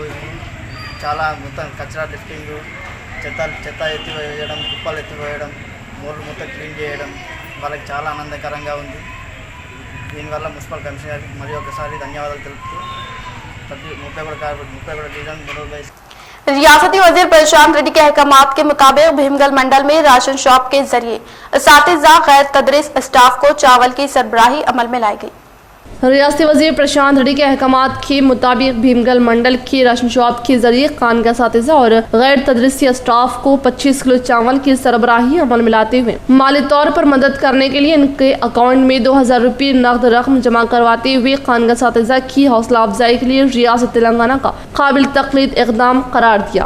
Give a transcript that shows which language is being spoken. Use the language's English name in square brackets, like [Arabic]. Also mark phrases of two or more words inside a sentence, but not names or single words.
[Telugu] చాలా మొత్తం కచరా లిఫ్టింగ్ చెత్త ఎత్తివేయడం కుప్పలు ఎత్తివేయడం మూలు మొత్తం క్లీన్ చేయడం వాళ్ళకి చాలా ఆనందకరంగా ఉంది। దీనివల్ల [English] municipal commissioner [Telugu] మరి ఒకసారి ధన్యవాదాలు తెలుపుతూ 31 డివిజన్ మునర్పై [Urdu] ریاستی وزیر پرشانت ریڈی کے احکامات کے مطابق بھیمگل منڈل میں [English] ration shop [Urdu] کے ذریعے اساتذہ غیر تدریس اسٹاف کو چاول کی سربراہی عمل میں لائی گئی۔ ریاستی وزیر پرشانت ریڈی کے احکامات کے مطابق بھیمگل منڈل کی [English] ration shop [Urdu] کے ذریعے خانگاہ اساتذہ اور غیر تدریسی اسٹاف کو 25 کلو چاول کی سربراہی عمل میں لاتے ہوئے مالی طور پر مدد کرنے کے لیے ان کے اکاؤنٹ میں 2000 روپے نقد رقم جمع کرواتے ہوئے خانگاہ اساتذہ کی حوصلہ افزائی کے لیے ریاست تلنگانہ کا قابل تقلید اقدام قرار دیا۔